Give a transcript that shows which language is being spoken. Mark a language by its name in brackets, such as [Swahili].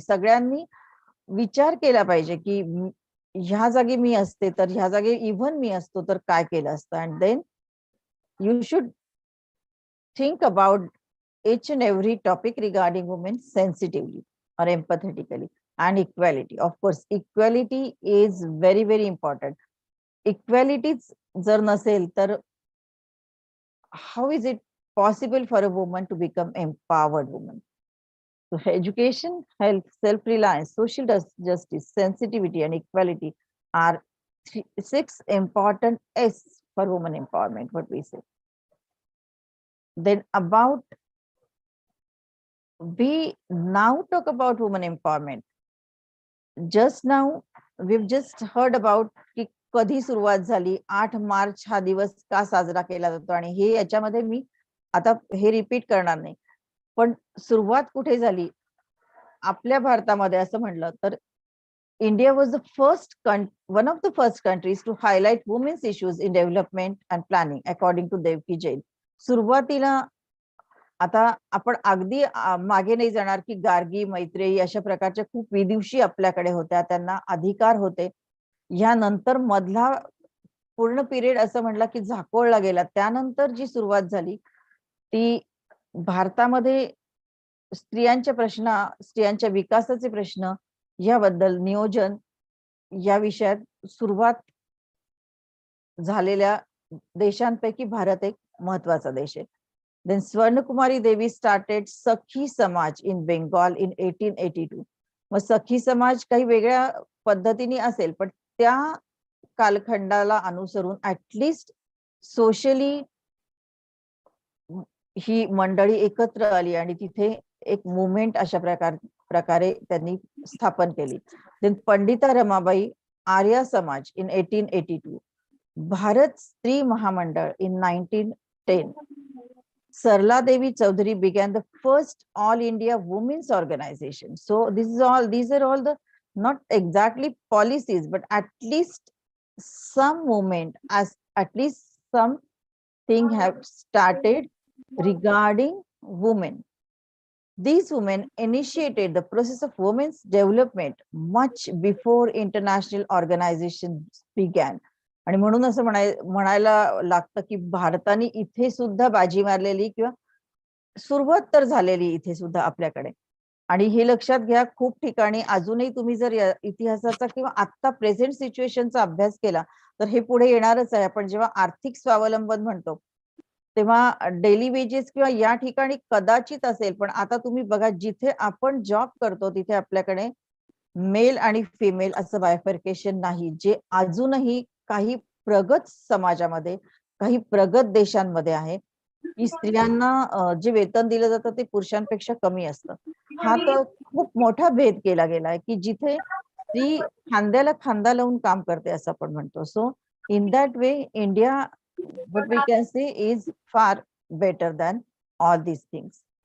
[Marathi] सगळ्यांनी विचार केला पाहिजे की ह्या जागी मी असते तर, ह्या जागी इव्हन मी असतो तर काय केलं असतं. [English] And then you should think about each and every topic regarding women sensitively or empathetically. And equality, of course, equality is very very important. Equality [Marathi] जर नसेल तर [English] how is it possible for a woman to become empowered woman? So education, health, self-reliance, social justice, sensitivity and equality are 6 important S for women empowerment, what we say. Then we now talk about women empowerment. Just now we've just heard about [Marathi] की कधी सुरुवात झाली, 8 मार्च हा दिवस का साजरा केला जातो, आणि हे याच्यामध्ये मी आता हे रिपीट करणार नाही. पण सुरुवात कुठे झाली आपल्या भारतामध्ये असं म्हणलं तर, [English] India was one of the first countries to highlight women's issues in development and planning according to Devaki Jain. [Marathi] सुरुवातीला आता आपण अगदी मागे नाही जाणार की गार्गी, मैत्रेयी अशा प्रकारच्या खूप विदुषी आपल्याकडे होत्या, त्यांना अधिकार होते. यानंतर मधला पूर्ण पिरियड असं म्हणलं की झाकोळला गेला. त्यानंतर जी सुरुवात झाली ती भारतामध्ये स्त्रियांचे प्रश्न, स्त्रियांच्या विकासाचे प्रश्न याबद्दल नियोजन या विषयात सुरुवात झालेल्या देशांपैकी भारत एक महत्वाचा देश आहे. [English] Then Swarnakumari Devi started Sakhi Samaj in Bengal in 1882. [Marathi] मग सखी समाज काही वेगळ्या पद्धतीने असेल, पण त्या कालखंडाला अनुसरून ऍटलिस्ट सोशली ही मंडळी एकत्र आली आणि तिथे एक मुवमेंट अशा प्रकारे त्यांनी स्थापन केली. [English] Then Pandita Ramabai Arya Samaj in 1882, Bharat Stri Mahamandal in 1910. Sarla Devi Chaudhary began the first all India women's organization. So these are all the not exactly policies, but at least some movement, as at least something have started regarding women. These women initiated the process of women's development much before international organizations began. [Marathi] आणि म्हणून असं म्हणायला लागतं की भारताने इथे सुद्धा बाजी मारलेली किंवा सुरुवात तर झालेली इथे सुद्धा आपल्याकडे. आणि हे लक्षात घ्या, खूप ठिकाणी अजूनही तुम्ही जर इतिहासाचा किंवा आता प्रेझेंट सिच्युएशनचा अभ्यास केला तर हे पुढे येणारच आहे. आपण जेव्हा आर्थिक स्वावलंबन म्हणतो तेव्हा डेली वेजेस किंवा या ठिकाणी कदाचित असेल, पण आता तुम्ही बघा जिथे आपण जॉब करतो तिथे आपल्याकडे मेल आणि फिमेल असं बायफर्केशन नाही, जे अजूनही काही प्रगत समाजामध्ये, काही प्रगत देशांमध्ये आहे की स्त्रियांना जे वेतन दिलं जातं ते पुरुषांपेक्षा कमी असतं. हा तर खूप मोठा भेद केला गेलाय की जिथे स्त्री खांद्याला खांदा लावून काम करते असं आपण म्हणतो. [English] So in that way India, what we can say, is far better than all these things.